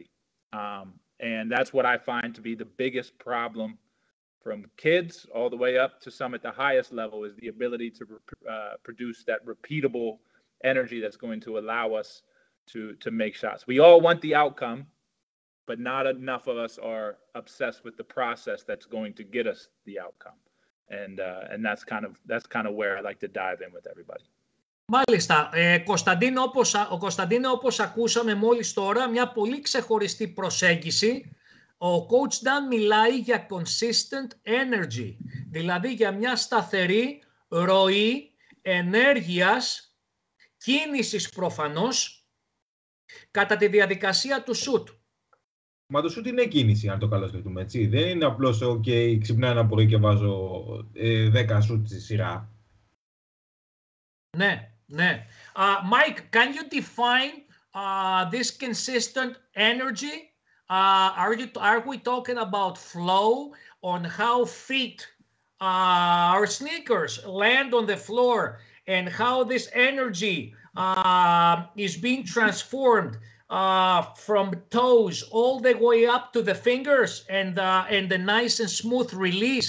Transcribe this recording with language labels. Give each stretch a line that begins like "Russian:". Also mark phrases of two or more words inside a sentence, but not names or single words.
English: And that's what I find to be the biggest problem from kids all the way up to some at the highest level, is the ability to produce that repeatable energy that's going to allow us to make shots. We all want the outcome, but not enough of us are obsessed with the process that's going to get us the outcome. And that's kind of where I like to dive in with everybody.
Greek: Μάλιστα, Κωνσταντίνο, όπως ακούσαμε μόλις τώρα, μια πολύ ξεχωριστή προσέγγιση. Ο Coach Dan μιλάει για
English: consistent energy,
Greek: δηλαδή για μια σταθερή ροή ενέργειας, κίνησης προφανώς, κατά τη διαδικασία του shoot. Μα το shoot είναι κίνηση, αν το καλώς έτσι. Δεν είναι απλώς, OK, ξυπνάω ένα πρωί και βάζω 10 shoot στη σειρά. Ναι.
English: Mike, can you define this consistent energy? Are we talking about flow, on how feet, our sneakers land on the floor, and how this energy is being transformed from toes all the way up to the fingers, and the nice and smooth release?